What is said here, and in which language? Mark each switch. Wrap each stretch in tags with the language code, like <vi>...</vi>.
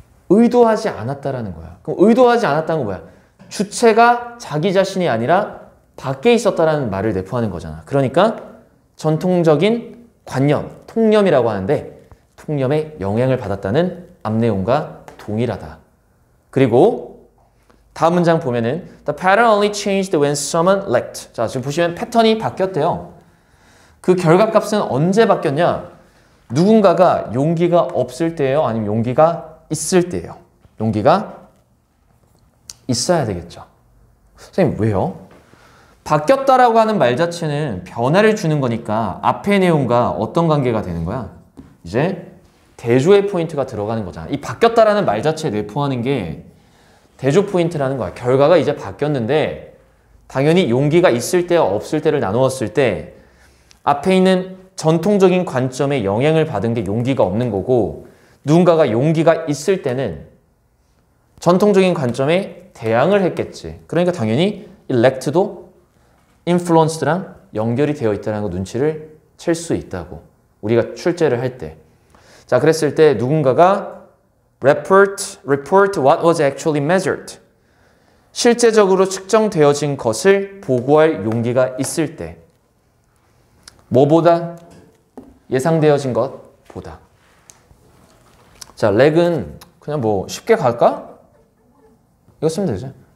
<ko>의도하지 않았다라는 거야. 그럼 의도하지 않았다는 건 뭐야? 주체가 자기 자신이 아니라 밖에 있었다라는 말을 내포하는 거잖아. 그러니까 전통적인 관념, 통념이라고 하는데 통념에 영향을 받았다는 앞내용과 동일하다. 그리고 다음 문장 보면은</ko> <en>The pattern only changed when someone lacked.</en> <ko>자, 지금 보시면 패턴이 바뀌었대요. 그 결과값은 언제 바뀌었냐? 누군가가 용기가 없을 때예요? 아니면 용기가 있을 때예요? 용기가 있어야 되겠죠. 선생님, 왜요? 바뀌었다라고 하는 말 자체는 변화를 주는 거니까 앞의 내용과 어떤 관계가 되는 거야? 이제 대조의 포인트가 들어가는 거잖아. 이 바뀌었다라는 말 자체에 내포하는 게 대조 포인트라는 거야. 결과가 이제 바뀌었는데 당연히 용기가 있을 때와 없을 때를 나누었을 때 앞에 있는 전통적인 관점에 영향을 받은 게 용기가 없는 거고 누군가가 용기가 있을 때는 전통적인 관점에 대항을 했겠지. 그러니까 당연히 elect도 influenced랑 연결이 되어 있다는 거 눈치를 챌 수 있다고. 우리가 출제를 할 때. 자, 그랬을 때 누군가가</ko> <en>report what was actually measured.</en> <ko>실제적으로 측정되어진 것을 보고할 용기가 있을 때. 뭐보다? 예상되어진 것보다. 자, 렉은 그냥 뭐 쉽게 갈까? 이거 쓰면 되죠.</ko>